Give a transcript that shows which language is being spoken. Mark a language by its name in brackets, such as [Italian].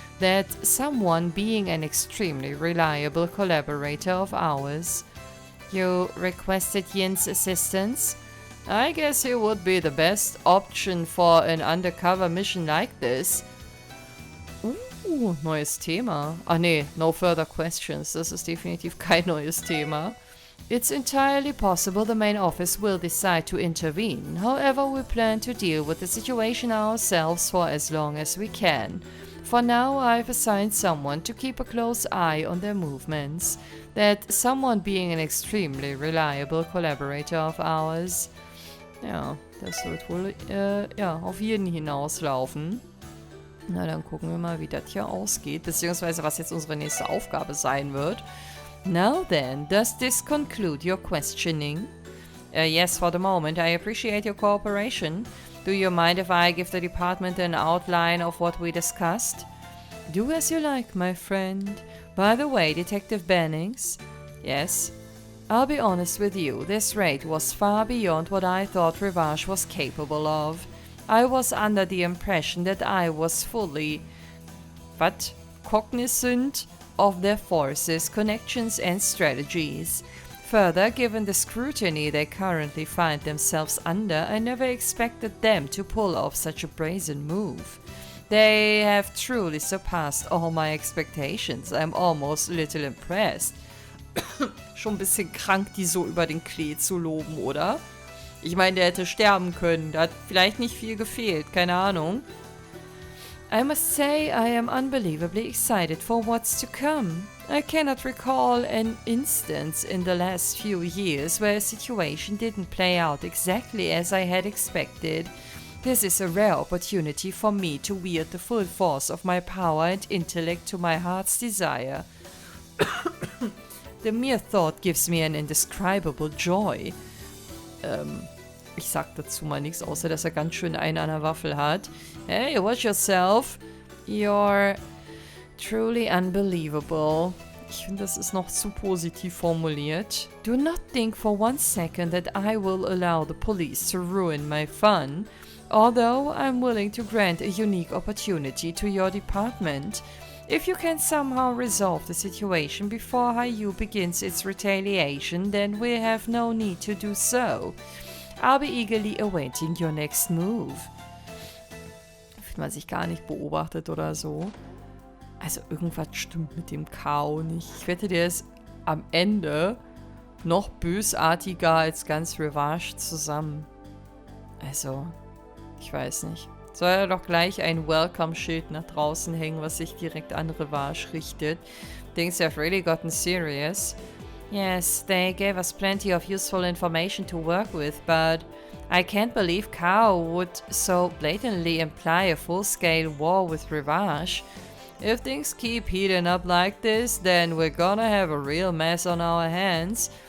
[English] That someone being an extremely reliable collaborator of ours. You requested Yin's assistance? I guess he would be the best option for an undercover mission like this. [German] Neues Thema. [English] Ah nee, no further questions. [German] Das ist definitiv kein neues Thema. [English] It's entirely possible the main office will decide to intervene. However, we plan to deal with the situation ourselves for as long as we can. For now, I've assigned someone to keep a close eye on their movements. That someone being an extremely reliable collaborator of ours. [German] Ja, das wird wohl auf jeden hinauslaufen. Na, dann gucken wir mal, wie das hier ausgeht, beziehungsweise was jetzt unsere nächste Aufgabe sein wird. [English] Now then, does this conclude your questioning? Yes, for the moment. I appreciate your cooperation. Do you mind if I give the department an outline of what we discussed? Do as you like, my friend. By the way, Detective Bennings. Yes? I'll be honest with you, this raid was far beyond what I thought Revache was capable of. I was under the impression that I was fully cognizant of their forces, connections and strategies. Further, given the scrutiny they currently find themselves under, I never expected them to pull off such a brazen move. They have truly surpassed all my expectations. I'm almost a little impressed. [German] Schon ein bisschen krank, die so über den Klee zu loben, oder? Ich meine, der hätte sterben können. Da hat vielleicht nicht viel gefehlt, keine Ahnung. [English] I must say I am unbelievably excited for what's to come. I cannot recall an instance in the last few years where a situation didn't play out exactly as I had expected. This is a rare opportunity for me to wield the full force of my power and intellect to my heart's desire. The mere thought gives me an indescribable joy. [German] Ich sag dazu mal nichts, außer dass er ganz schön einen an der Waffel hat. [English] Hey, watch yourself. You're truly unbelievable. [German] Ich finde, das ist noch zu positiv formuliert. [English] Do not think for one second that I will allow the police to ruin my fun. Although I'm willing to grant a unique opportunity to your department. If you can somehow resolve the situation before HIER begins its retaliation, then we have no need to do so. I'll be eagerly awaiting your next move. [German] Fühlt man sich gar nicht beobachtet oder so. Also irgendwas stimmt mit dem Kao nicht. Ich wette, der ist am Ende noch bösartiger als ganz Revache zusammen. Also, ich weiß nicht. Soll er doch gleich ein Welcome-Schild nach draußen hängen, was sich direkt an Revache richtet. [English] Things have really gotten serious. Yes, they gave us plenty of useful information to work with, but I can't believe Kao would so blatantly imply a full-scale war with Revache. If things keep heating up like this, then we're gonna have a real mess on our hands.